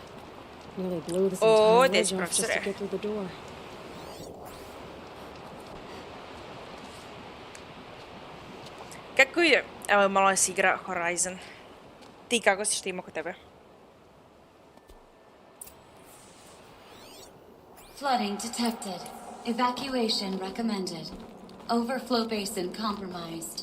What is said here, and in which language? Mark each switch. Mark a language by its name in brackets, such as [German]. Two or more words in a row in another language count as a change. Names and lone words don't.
[English] Nearly blew this Oh, entire this ledge off just to professor. get through the door. [Croatian] Kako ide? Evo malo se igra Horizon. Ti kako si, što ima kod tebe? [English] Flooding detected. Evacuation recommended. Overflow basin compromised.